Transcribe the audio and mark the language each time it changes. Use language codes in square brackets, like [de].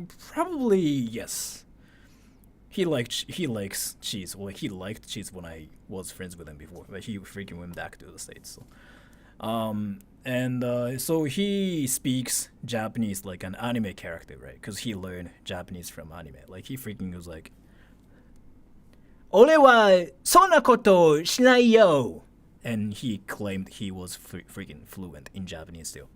[en] Probably yes. He likes cheese. Well, he liked cheese when I was friends with him before, but he freaking went back to the States. So he speaks Japanese like an anime character, right? Because he learned Japanese from anime. Like he freaking was like, [ja] 俺はそんなことしないよ. [en] And he claimed he was freaking fluent in Japanese still.